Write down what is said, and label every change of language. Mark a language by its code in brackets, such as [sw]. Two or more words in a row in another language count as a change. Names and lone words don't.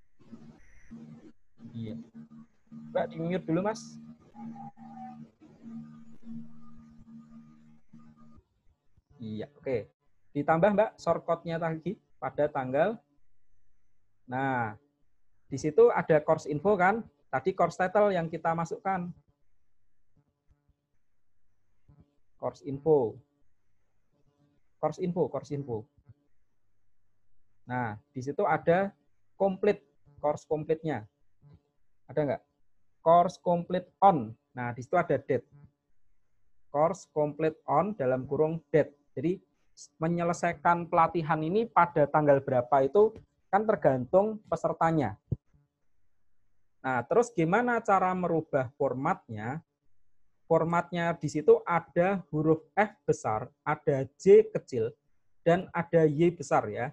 [id] Iya. Mbak di mute dulu, Mas. Iya, oke. Ditambah Mbak shortcut-nya lagi pada tanggal. Nah, di situ ada [en] course info [id] kan? Tadi [en] course title [id] yang kita masukkan. [en] Course info. Course info, course info. [id] Nah, di situ ada complete, [en] course complete-nya. [id] Ada nggak? [en] Course complete on. [id] Nah, di situ ada date. [en] Course complete on [id] dalam kurung date. Jadi, menyelesaikan pelatihan ini pada tanggal berapa itu kan tergantung pesertanya. Nah, terus gimana cara merubah formatnya? Formatnya di situ ada huruf F besar, ada J kecil, dan ada Y besar ya.